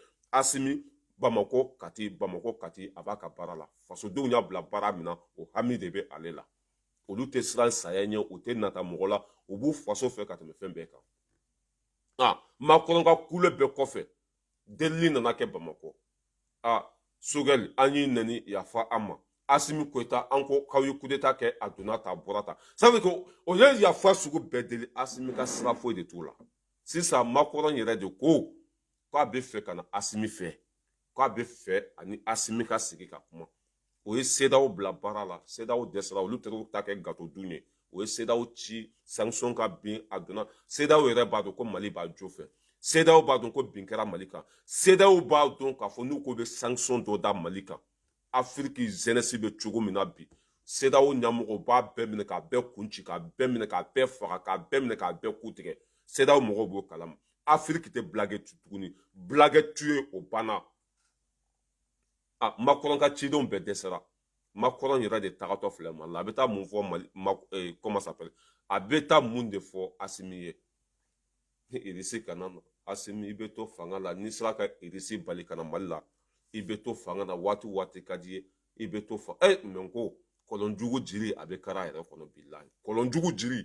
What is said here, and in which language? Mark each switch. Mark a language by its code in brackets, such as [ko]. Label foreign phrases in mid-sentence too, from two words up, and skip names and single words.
[bm] Asimi Bamako Kati a b'a ka baara la fasodenw y'a bila baara min na o hami de bɛ ale la olu tɛ siran saya ɲɛ u tɛ nata mɔgɔ la u b'u faso fɛ ka tɛmɛ fɛn bɛɛ kan Macron ka kule bɛɛ kɔfɛ delili nana kɛ Bamako Sogɛli an y'i nɛni yafa an ma Asimi Goyita an ko k'aw ye [fr] coup d'état [bm] kɛ a donna ta a bɔra ta [fr] ça veut dire que [bm] o ye yafa sugu bɛɛ deli Asimi ka sira foyi de t'u la sisan Macron yɛrɛ de ko k'a bɛ fɛ ka na Asimi fɛ k'a bɛ fɛ ani Asimi ka sigi ka kuma o ye CEDEAO bila baara la CEDEAO dɛsɛra olu tɛr'u ta kɛ gâteau dun ye o ye CEDEAO ci sanction ka bin a donna CEDEAO yɛrɛ b'a dɔn ko Mali b'a jo fɛ CEDEAO b'a dɔn ko bin kɛra Mali kan CEDEAO b'a dɔn k'a fɔ n'u ko bɛ sanction dɔ da Mali kan [fr] Afrique jeunesse [bm] bɛ cogo min na bi CEDEAO ɲɛmɔgɔw b'a bɛɛ minɛ k'a bɛɛ kun ci k'a bɛɛ minɛ k'a bɛɛ faga k'a bɛɛ minɛ k'a bɛɛ ku tigɛ CEDEAO mɔgɔw b'o kalama Afrique tɛ blague tuguni blague tu ye o banna Macron ka cidenw bɛɛ dɛsɛra Macron yɛrɛ de tagatɔ filɛ Mali la a bɛ taa mun fɔ [fr] comment ça s'appelle [bm] a bɛ taa mun de fɔ Asimi ye ni Irisi kana na Asimi i bɛ to fanga la n'i sera ka Irisi bali ka na Mali la i bɛ to fanga na waati o waati ka di ye i bɛ to mais n ko kɔlɔnjugu jiri a bɛ kari a yɛrɛ kɔnɔ bilahi kɔlɔnjugu jiri